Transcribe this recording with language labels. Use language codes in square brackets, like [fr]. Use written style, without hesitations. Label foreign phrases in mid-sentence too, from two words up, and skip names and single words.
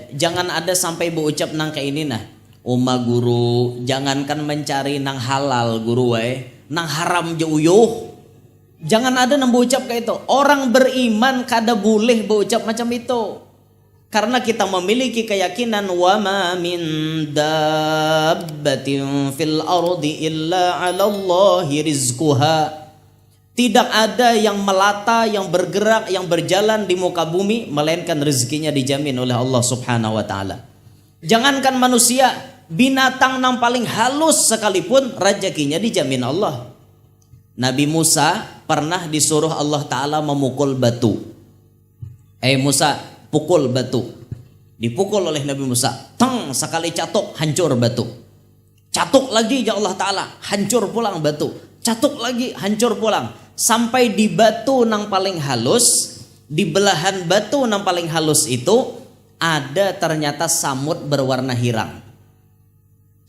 [bjn] Jangan ada sampai berucap nang kayak ini nah. Uma guru, jangankan mencari nang halal guru nang haram jauh. Jangan ada nang berucap kayak itu. Orang beriman kada boleh berucap macam itu. [id] Karena kita memiliki keyakinan [ar] وما من دابة في الأرض إلا على الله رزقها. [id] Tidak ada yang melata, yang bergerak, yang berjalan di muka bumi melainkan rezekinya dijamin oleh Allah [ar] سبحانه وتعالى. [id] Jangankan manusia, binatang yang paling halus sekalipun rezekinya dijamin Allah. Nabi Musa pernah disuruh [ar] الله تعالى [id] memukul batu. Musa, pukul batu. Dipukul oleh Nabi Musa. [bjn] Tang, sekali catuk hancur batu. Catuk lagi [ar] يا الله تعالى, [bjn] hancur pulang batu. Catuk lagi hancur pulang. Sampai di batu nang paling halus, di belahan batu nang paling halus itu ada ternyata samut berwarna hirang.